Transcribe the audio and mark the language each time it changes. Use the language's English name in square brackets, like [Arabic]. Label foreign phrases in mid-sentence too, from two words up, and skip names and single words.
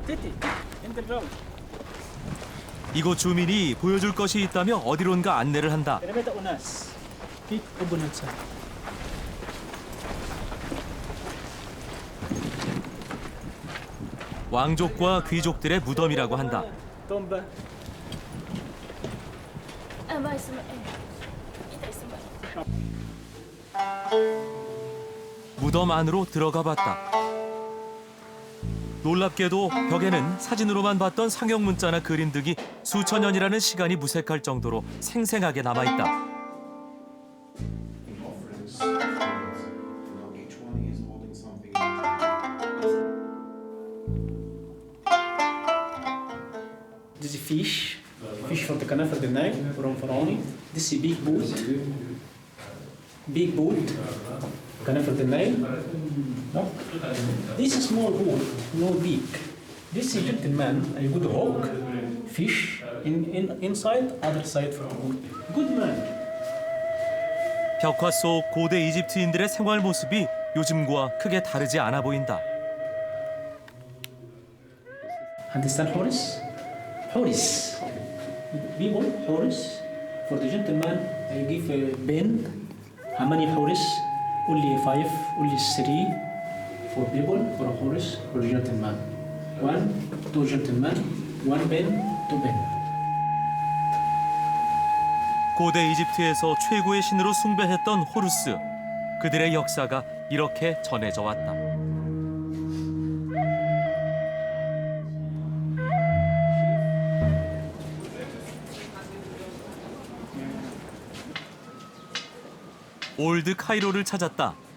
[Korean] 이곳 주민이 보여줄 것이 있다며 어디론가 안내를 한다. 왕족과 귀족들의 무덤이라고 한다. [Arabic] ما اسمه ايه؟ إيه اسمه؟ [Korean] 무덤 안으로 들어가 봤다. 놀랍게도 벽에는 사진으로만 봤던 상형 문자나 그림 등이 수천 년이라는 시간이 무색할 정도로 생생하게 남아있다. [English] This is fish from the Kanafa del Nile from Pharaoh. This is big boat, Kanafa del Nile. No? This is small boat, no big. This is gentleman, a good hawk, fish inside, other side from the boat. Good man. [Korean] 벽화 속 고대 이집트인들의 생활 모습이 요즘과 크게 다르지 않아 보인다. [English] Understand Horus? Horus. People, Horus. For the gentleman, I give a pen. How many Horus? Only 5, only 3. For people, for a Horus, for a gentleman. 1, 2 gentlemen, 1 pen, 2 pen. [Korean] 고대 이집트에서 최고의 신으로 숭배했던 호루스. 그들의 역사가 이렇게 전해져 왔다. 올드 카이로를 찾았다.